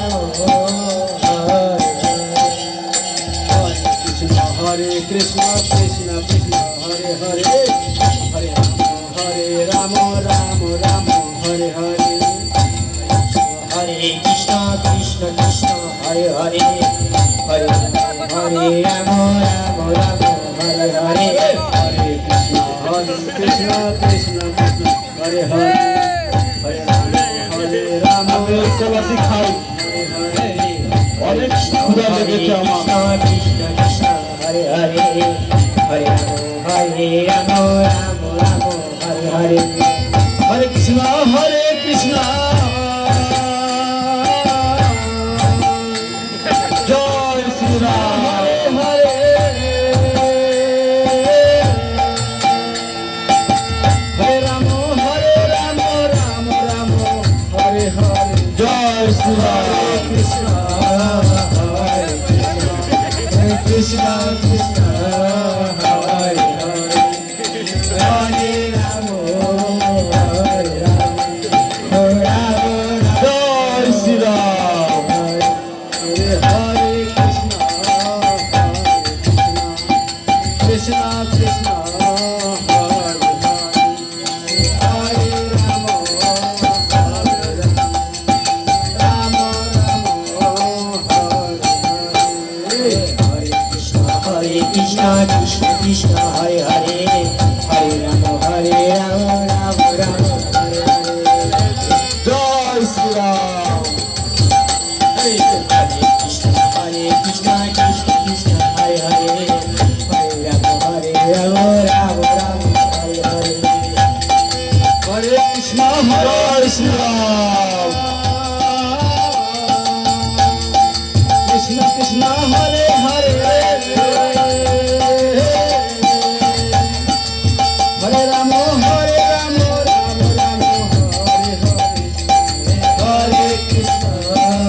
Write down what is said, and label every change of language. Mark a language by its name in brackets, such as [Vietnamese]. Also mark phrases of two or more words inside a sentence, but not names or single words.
[Sanskrit] Hare Krishna, Krishna Krishna, Hare Hare, Hare Rama, Rama Rama, Hare Hare, Hare Krishna, Krishna Krishna, Hare Hare, Hare Rama, Rama Rama, Hare Hare, Hare Krishna, Krishna Krishna, Hare Hare, Hare Rama, [Bangla] আমি এই কলাটি খাই, [Sanskrit] Hare Hare, [Bangla] অনেক ক্ষুধা লেগেছে আমার। [Sanskrit] Krishna Krishna, Hare Hare, Hare Rama, Rama Rama, Hare Hare, Hare Krishna, Hare Krishna. [Bangla] জয় শ্রীরাম। [Sanskrit] Hare Hare, Hare Rama, Rama Rama, Hare Hare. [Bangla] জয় শ্রীরাম। [Sanskrit] Krishna, Hare Krishna, Hare Krishna, Krishna, Hare Hare, Hare Rama, Hare Rama, Rama [Bangla] জয় শ্রীরাম। [Sanskrit] Hare Hare, Krishna, Krishna Krishna, Hare Hare, Hare Rama, Hare Rama, Rama Rama, Hare Hare, Hare Krishna, Krishna Krishna, Hare Hare, Hare Rama, Rama Rama, Hare Hare. [Bangla] জয় শ্রীরাম। [Sanskrit] Hare Krishna, Krishna Krishna, Hare Hare, Hare Rama, Rama Rama, Hare Hare, Hare Krishna, [Bangla] জয় শ্রীরাম। [Sanskrit] Krishna Krishna, Hare Hare, Hare Rama, Rama Rama, Hare Hare, Hare Krishna,